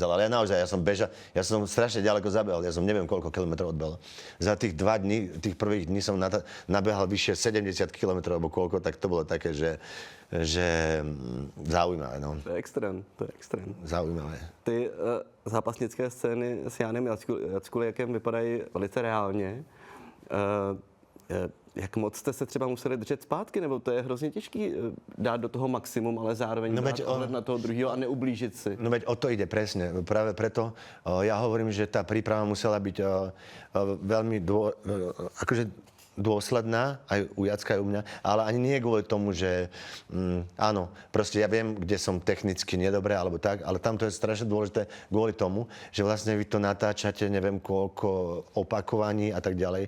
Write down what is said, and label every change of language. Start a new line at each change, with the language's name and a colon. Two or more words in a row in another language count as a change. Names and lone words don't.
Slovak: Ale ja som bežal, ja som strašne ďaleko zabehol. Ja som neviem, koľko kilometrov odbehol. Za tých 2 dní, tých prvých dní som nabehal vyššie 70 kilometrov, alebo koľko, tak to bolo také, že zaujímavé, no. To je extrém. Zaujímavé.
Czech: Ty zápasnické scény s Jánem Jackuliakem vypadají velice reálně. Jak moc jste se třeba museli držet zpátky, nebo to je hrozně těžký dát do toho maximum, ale zároveň brát ohled na toho druhého a neublížit si?
Slovak: No veď o to ide presne. Práve preto ja hovorím, že tá príprava musela byť veľmi akože dôsledná, aj u Jacka, aj u mňa, ale ani nie kvôli tomu, že áno, proste ja viem, kde som technicky nedobré, alebo tak, ale tam to je strašne dôležité kvôli tomu, že vlastne vy to natáčate, neviem koľko opakovaní a tak ďalej.